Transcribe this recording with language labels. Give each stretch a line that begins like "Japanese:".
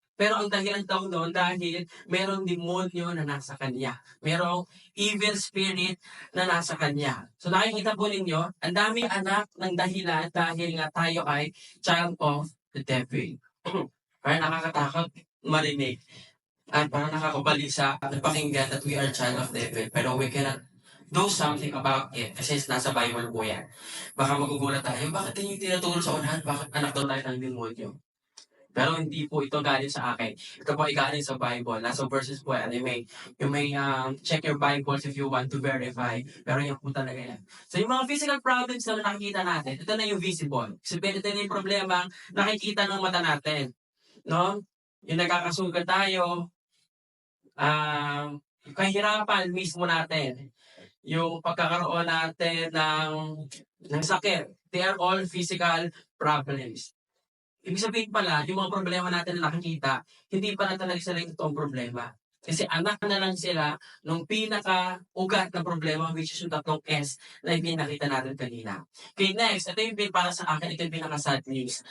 Filipino: Pero ang dahilan daw noon dahil merong demonyo na nasa kanya. Merong evil spirit na nasa kanya. So nakikita po ninyo, ang daming anak ng dahilan dahil nga tayo ay
English: child of the devil.
Filipino: Parang nakakatakot marinig. At parang nakakabalisa at pakinggan
English: that we are child of devil. Pero we cannot do something about it
Filipino: kasi nasa Bible po yan. Baka magugulat tayo, bakit yun yung tinuturo sa unahan? Bakit anak daw tayo ng demonyo? Pero hindi po ito galing sa akin. Ito po ay galing sa Bible. Nasa verses po yan.
English: You may check your Bibles if you want to verify.
Filipino: Pero yan po talaga yan. So yung mga physical problems na nakikita natin, ito na yung visible. Sabihin, ito na yung problema nakikita ng mata natin. No? Yung nagkakasugat tayo, kahirapan mismo natin. Yung pagkakaroon natin ng sakit.
English: They are all physical problems.
Filipino: Ibig sabihin pala, yung mga problema natin na nakikita, hindi pala talaga sila yung totoong problema. Kasi anak na lang sila nung pinaka-ugat na problema, which is yung tatlong S na ipinakita natin kanina. Okay, next. Ito yung para sa akin, ito yung pinaka-sad news.